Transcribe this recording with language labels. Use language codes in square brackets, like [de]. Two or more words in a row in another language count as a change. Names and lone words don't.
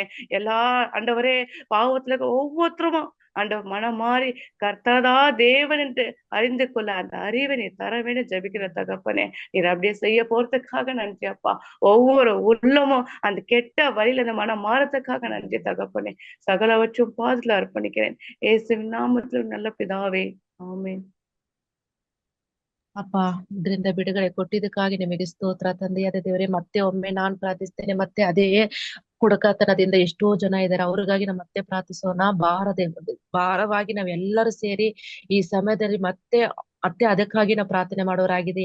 [ta] எல்லா ஆண்டவரே பாவத்துல இருக்க ஒவ்வொருத்தரும் ஆண்டவர் மனம் மாறி கர்த்தரதா தேவன் என்று அறிந்து கொள்ள அந்த அறிவை நீ தர வேண்டும் ஜபிக்கிற தகப்பனே. நீர் அப்படியே செய்ய போறதுக்காக நன்றி அப்பா. ஒவ்வொரு உள்ளமும் அந்த கெட்ட வழியில அந்த மனம் மாறத்துக்காக நன்றி தகப்பனே. சகலவற்றும் பாதத்துல அர்ப்பணிக்கிறேன் இயேசுவின் நாமத்தில் நல்ல பிதாவே, ஆமென். [kn] ಅಪ್ಪ, ಇದರಿಂದ ಬಿಡುಗಡೆ ಕೊಟ್ಟಿದ್ದಕ್ಕಾಗಿ ನಿಮಗೆ ಸ್ತೋತ್ರ ತಂದೆಯಾದ ದೇವರೇ. ಮತ್ತೆ ಒಮ್ಮೆ ನಾನ್ ಪ್ರಾರ್ಥಿಸ್ತೇನೆ, ಮತ್ತೆ ಅದೇ ಕುಡಕತನದಿಂದ ಎಷ್ಟೋ ಜನ ಇದ್ದಾರೆ, ಅವ್ರಿಗಾಗಿ ನಾವು ಮತ್ತೆ ಪ್ರಾರ್ಥಿಸೋಣ. ಭಾರವಾಗಿ ನಾವೆಲ್ಲರೂ ಸೇರಿ ಈ ಸಮಯದಲ್ಲಿ ಮತ್ತೆ ಮತ್ತೆ ಅದಕ್ಕಾಗಿ ನಾವು ಪ್ರಾರ್ಥನೆ ಮಾಡೋರಾಗಿದೆ.